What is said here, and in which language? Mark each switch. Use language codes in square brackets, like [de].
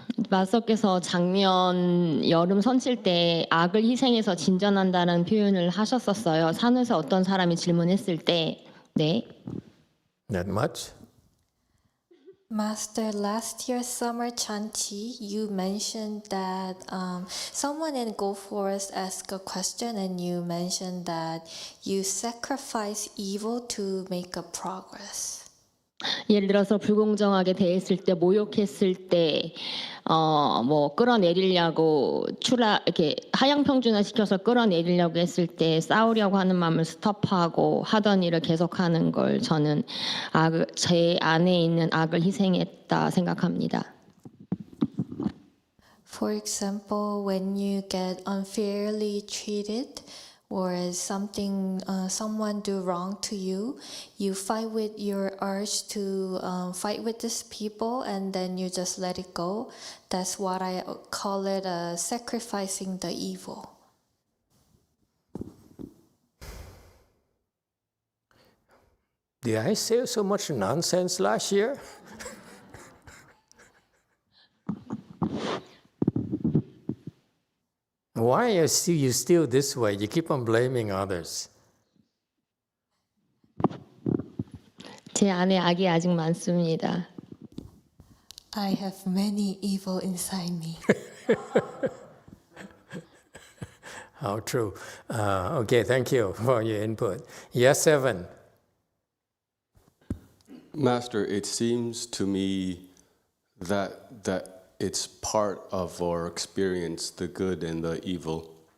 [ko] 마스터께서 작년 여름 선칠 때 악을 희생해서 진전한다는 표현을 하셨었어요. 산에서 어떤 사람이 질문했을 때, 네. [en] That much? Master, last year summer chanchi, you mentioned that someone in Go Forest asked a question, and you mentioned that you sacrifice evil to make a progress. [ko] 예를 들어서 불공정하게 대했을 때, 모욕했을 때, 뭐 끌어내리려고 이렇게 하향 평준화 시켜서 끌어내리려고 했을 때 싸우려고 하는 마음을 스톱하고 하던 일을 계속하는 걸 저는 제 안에 있는 악을 희생했다 생각합니다. [en] For example, when you get unfairly treated, or someone do wrong to you, you fight with your urge to fight with these people, and then you just let it go. That's what I call it, sacrificing the evil. Did I say so much nonsense last year? Why are you still this way? You keep on blaming others. [ko] 제 안에 악이 아직 많습니다. [en] I have many evil inside me. How true. Okay, thank you for your input. Yes, Evan. Master, it seems to me that it's part of our experience, the good and the evil.